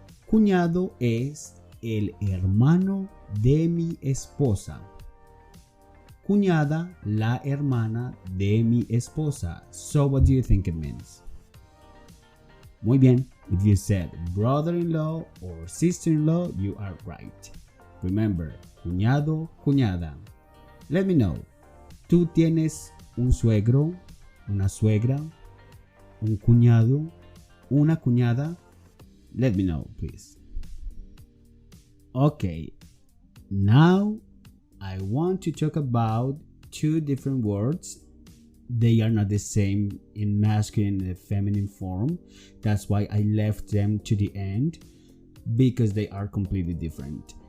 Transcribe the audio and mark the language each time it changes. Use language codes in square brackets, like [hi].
[es] Cuñado es el hermano de mi esposa. Cuñada, la hermana de mi esposa. [en] So what do you think it means? [es] Muy bien. [en] If you said brother-in-law or sister-in-law, you are right. Remember, cuñado, cuñada. Let me know. [es] ¿Tú tienes un suegro, una suegra, un cuñado, una cuñada? [en] Let me know, please. Okay. Now I want to talk about two different words. They are not the same in masculine and feminine form. That's why I left them to the end, because they are completely different.